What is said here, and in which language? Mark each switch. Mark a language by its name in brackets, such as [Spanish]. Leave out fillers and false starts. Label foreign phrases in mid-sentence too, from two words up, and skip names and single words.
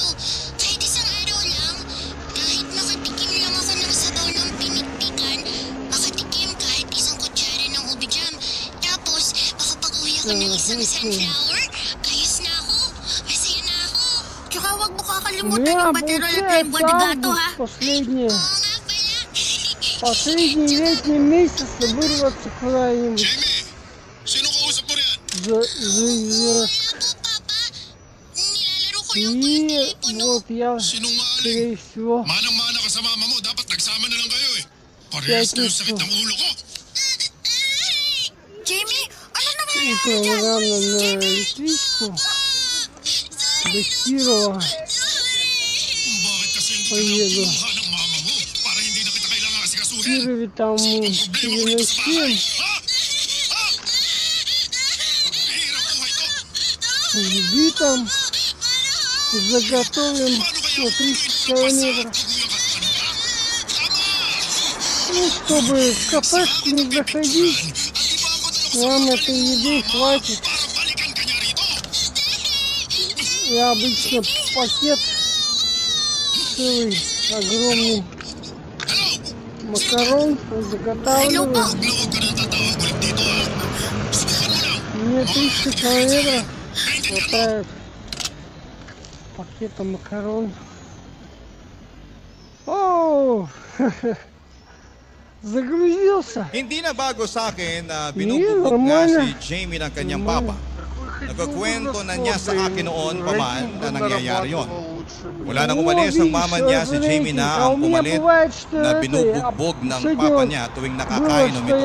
[Filipino] Kahit isang araw lang, kahit makatikim lang ako ng sabaw ng pinikpikan, makatikim kahit isang kutsara ng ubi jam. Tapos, makapag-uwi ako ng isang sunflower, kayos na ako, masaya na ako. Tsaka huwag mo [Russian] У [Filipino] kakalimutan [Russian] меня [Filipino] yung baterol at lengua de gato ha. [Russian] последний, [Filipino] Oo nga pala. [Russian] последний летний месяц вырваться куда-нибудь. [Filipino] Jamie! Sino kausap mo riyan? [Russian] За- [Filipino] Wala po, Papa. Nilalaro ko lang po yung [Russian] И [Filipino] telepono. [Russian] вот я, [Filipino] Sinungaling. [Russian] скорее всего, [Filipino] Manang-mana ka sa mama mo. Dapat nagsama na lang kayo eh. Parehas na yung sakit ng ulo ko. Jamie, ano nangyayari [Russian] утром [Filipino] dyan? [Russian] рано на электричку до Кирова. [Filipino] Bakit kasi hindi ka Ay, lang ano. kinuha ng mama mo? Para hindi na kita kailangan [Russian] В [Filipino] asikasuhin. [Russian] Кирове там [Filipino] Ang problema ko dito sa bahay. [Russian] переносим. [Filipino] Ha? Ha? Hirap buhay to. [Russian] Жди там, заготовим [Filipino] Paano kaya [Russian] на 30 километров. Ну, чтобы в кафешку не заходить, нам этой еды хватит. [Filipino] Para balikan ka niya rito. [Russian] Я обычно пакет целый, огромный [Filipino] Hello? [Russian] макарон [Filipino] Hello [Russian] заготавливаю. [Filipino] po. Huwag ka nang tatawag ulit dito ha. Subukan mo lang. [Russian] Мне 300 километров [Filipino] Naintindihan mo? [Russian] хватает пакета макарон. О, загрузился. [Filipino] Hindi na bago sa akin na Hindi, binububog normal na na. si Jamie ng kanyang papa. Nagkakwento na niya sa akin noon pa man na nangyayari yon. Mula nang umalis ang mama niya, si Jamie na ang pumalit na binubugbog ng papa niya tuwing nakakainom ito.